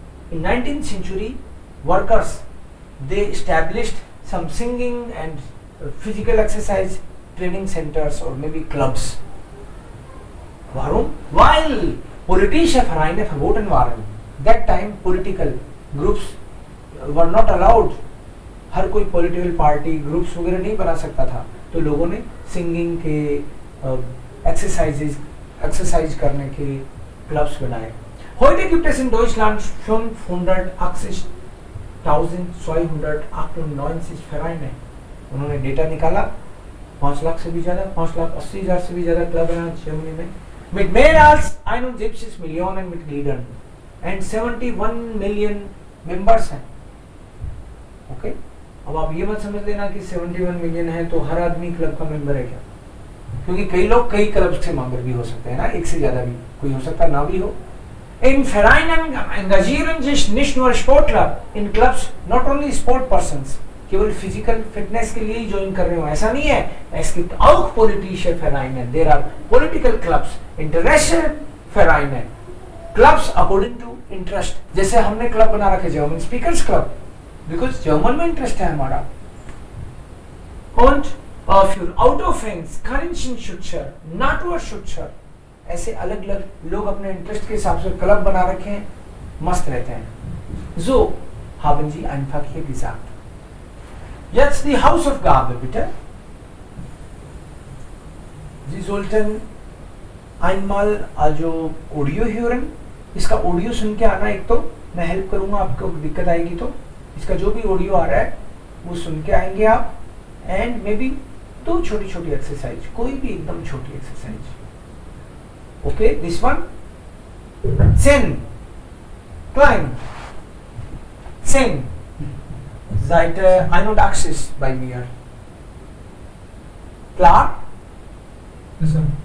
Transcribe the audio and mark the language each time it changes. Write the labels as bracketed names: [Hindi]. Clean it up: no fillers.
[English] In 19th century, workers they established some singing and physical exercise training centers or maybe clubs. Warum? While [German] politische Vereine verboten waren. [English] That time political groups were not allowed. [Hindi] हर कोई political party groups वगैरह नहीं बना सकता था, तो लोगों ने singing के एक्सरसाइज करने के क्लब्स बनाए. [German] Heute gibt es in Deutschland 580.298 Vereine. [Hindi] उन्होंने डेटा निकाला, 5 लाख से भी ज्यादा, 5,80,000 से भी ज्यादा क्लब है जर्मनी में. [German] Mit mehr als 71 Millionen Mitgliedern [English] and 71 million members [German] हैं. [English] Okay? [Hindi] अब आप ये मत समझ लेना कि 71 मिलियन है तो हर आदमी क्लब का मेंबर है क्या, क्योंकि कई लोग कई क्लब से मेंबर भी हो सकते हैं ना, एक से ज्यादा भी कोई हो सकता ना भी हो. [German] In Vereinen engagieren sich nicht nur Sportler, [English] in Clubs not only sport persons. [Hindi] केवल फिजिकल फिटनेस के लिए ही ज्वाइन कर रहे हो ऐसा नहीं है. [German] Es gibt auch politische Vereine. [English] There are political clubs, Interessenvereine, clubs according to interest. [Hindi] जैसे हमने क्लब बना रखे German speakers club, because German में इंटरेस्ट है हमारा. [German] Und für Autofans, Kaninchen-Schützer, Naturschützer, [Hindi] ऐसे अलग अलग लोग अपने इंटरेस्ट के हिसाब से क्लब बना रखे हैं, मस्त रहते हैं. [German] So haben Sie einfach hier gesagt. Jetzt die Hausaufgabe bitte. Sie sollten einmal also Audio hören. [Hindi] इसका ऑडियो सुन के आना. एक तो मैं हेल्प करूंगा, आपको दिक्कत आएगी तो इसका जो भी ऑडियो आ रहा है वो सुन के आएंगे आप. [English] and maybe [Hindi] 2 छोटी छोटी एक्सरसाइज, कोई भी एकदम छोटी exercise. Okay, this one 10 klein 10 seit 81 bei mir. [German] Klar? [English] Yes, sir.